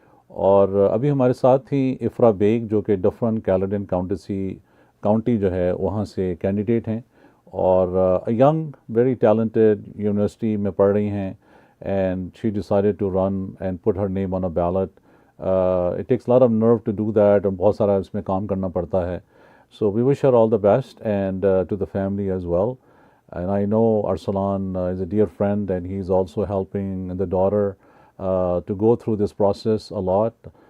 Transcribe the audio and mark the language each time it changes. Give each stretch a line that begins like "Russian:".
Urdu: اور ابھی ہمارے ساتھ ہی افرا بیگ جو کہ ڈفرن کیلیڈن کاؤنٹی جو ہے وہاں سے کینڈیڈیٹ ہیں اور
English: young very talented
Urdu: یونیورسٹی میں پڑھ رہی ہیں.
English: And she decided to run and put her name on a ballot. It takes lot of nerve to do that
Urdu: اور بہت سارا اس میں کام کرنا پڑتا ہے.
English: So we wish her all the best and to the family as well. And I know Arsalan is a dear friend, and he's also helping the daughter to go through this process a lot.